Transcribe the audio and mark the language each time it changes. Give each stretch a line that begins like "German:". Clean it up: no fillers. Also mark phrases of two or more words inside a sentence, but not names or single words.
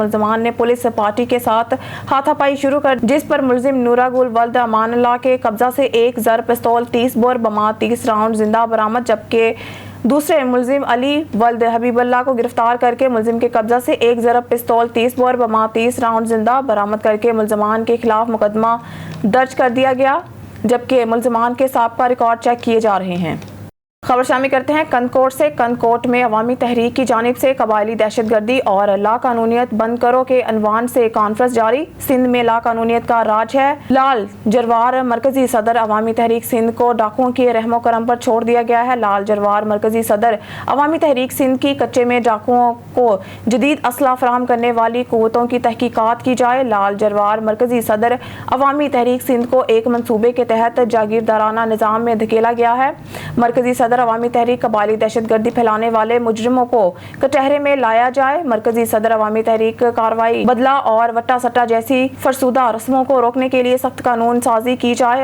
Urdu: ملزمان نے پولیس پارٹی کے ساتھ ہاتھاپائی شروع کر، جس پر ملزم نورا گل ولد امان اللہ کے قبضہ سے ایک عدد پستول، 30 بور بمعہ، 30 راؤنڈ زندہ برآمد، جبکہ دوسرے ملزم علی ولد حبیب اللہ کو گرفتار کرکے ملزم کے قبضہ سے ایک عدد پستول، 30 بور بمعہ، 30 راؤنڈ زندہ برآمد کرکے ملزمان کے خلاف مقدمہ درج کر دیا گیا، جبکہ ملزمان کے سابقہ ریکارڈ چیک کیے جا رہے ہیں. خبر شامل کرتے ہیں کندھکوٹ سے۔ کندھکوٹ میں عوامی تحریک کی جانب سے قبائلی دہشتگردی اور لاقانونیت بند کرو کے عنوان سے کانفرنس جاری. سندھ میں لاقانونیت کا راج ہے. لال جروار مرکزی صدر عوامی تحریک سندھ کو ڈاکوؤں کے رحم و کرم پر چھوڑ دیا گیا ہے. لال جروار مرکزی صدر عوامی تحریک سندھ کی کچے میں ڈاکوؤں کو جدید اسلحہ فراہم کرنے والی قوتوں کی تحقیقات کی جائے. لال جروار مرکزی صدر عوامی تحریک سندھ کو ایک منصوبے کے تحت جاگیردارانہ نظام میں دھکیلا گیا ہے. مرکزی صدر عوامی تحریک قبائلی دہشتگردی پھیلانے والے مجرموں کو کٹہرے میں لایا جائے. مرکزی صدر عوامی تحریک کارروائی بدلہ اور وٹہ سٹہ جیسی فرسودہ رسموں کو روکنے کے لیے سخت قانون سازی کی جائے.